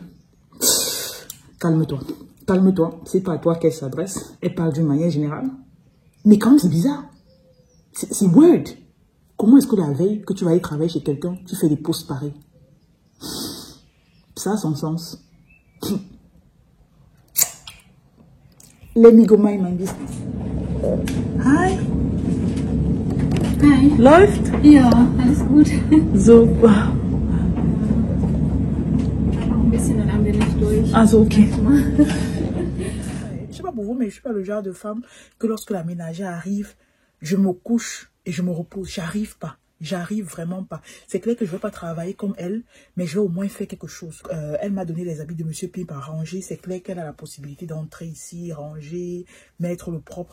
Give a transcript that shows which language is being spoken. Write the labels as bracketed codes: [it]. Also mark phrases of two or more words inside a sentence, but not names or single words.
[fr] Calme-toi. Calme-toi. C'est pas à toi qu'elle s'adresse. Elle parle d'une manière générale. Mais quand même, c'est bizarre. C'est weird. Comment est-ce que la veille que tu vas aller travailler chez quelqu'un, tu fais des posts pareils? Ça a son sens. [en] Let me go mind my business. Hi. Hi. [de] Läuft? Ja, alles gut. Super. Noch ein bisschen, dann haben wir nicht durch. Also, okay. [fr] Je sais pas pour vous, mais je suis pas le genre de femme que lorsque la ménagère arrive, je me couche et je me repose. J'arrive pas. J'arrive vraiment pas. C'est clair que je ne vais pas travailler comme elle, mais je vais au moins faire quelque chose. Elle m'a donné les habits de Monsieur Pimp à ranger. C'est clair qu'elle a la possibilité d'entrer ici, ranger, mettre le propre.